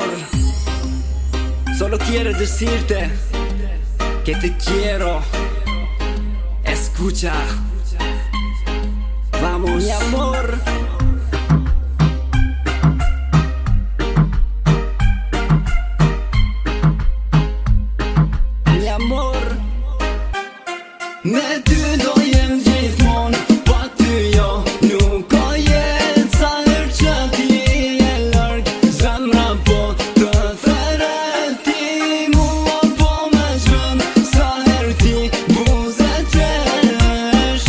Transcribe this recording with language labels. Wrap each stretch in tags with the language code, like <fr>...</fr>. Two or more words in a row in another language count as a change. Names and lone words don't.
<es>Solo quiero decirte que te quiero. Escucha. Vamos, mi amor. Mi amor.</es> <sq>Ne ty do jem gjithmon, pa ty jo nuk ka jet. Sa herë që ti je larg, zemra po të theret. Ti mua po me zhvën, sa herë ti buze qesh.</sq>